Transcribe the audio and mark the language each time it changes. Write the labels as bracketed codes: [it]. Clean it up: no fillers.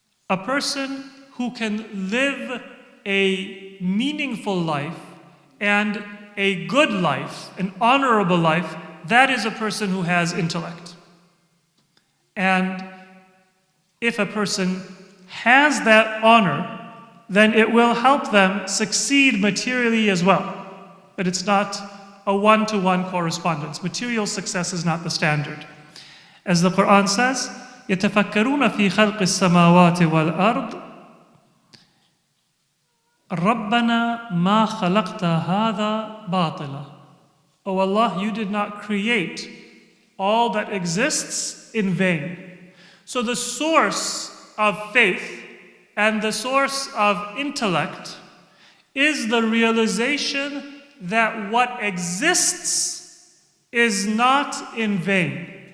[en] A person who can live a meaningful life and a good life, an honorable life, that is a person who has intellect. And if a person has that honor, then it will help them succeed materially as well. But it's not a one-to-one correspondence. Material success is not the standard. As the Quran says, [ar] يَتَفَكَّرُونَ فِي خَلْقِ السَّمَاوَاتِ وَالْأَرْضِ رَبَّنَا مَا خَلَقْتَ هَذَا بَاطِلًا. [en] O Allah, you did not create all that exists in vain. So the source of faith and the source of intellect is the realization that what exists is not in vain.